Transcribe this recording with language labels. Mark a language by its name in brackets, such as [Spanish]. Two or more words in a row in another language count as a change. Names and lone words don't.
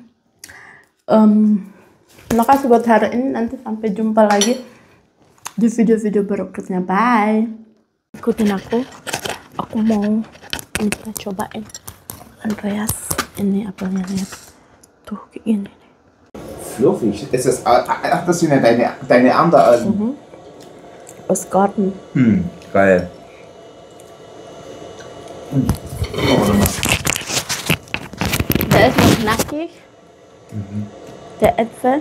[Indonesian] Terima kasih buat hari ini. Nanti sampai jumpa lagi di video-video berikutnya. Bye. Ikutin aku. Aku mau kita cobain Andreas ini apelnya, lihat tuh kayak gini. [German] Fluffig. Ist das, ach, das sind ja deine anderen. Aus Garten. Geil. Der ist noch knackig. Der Äpfel.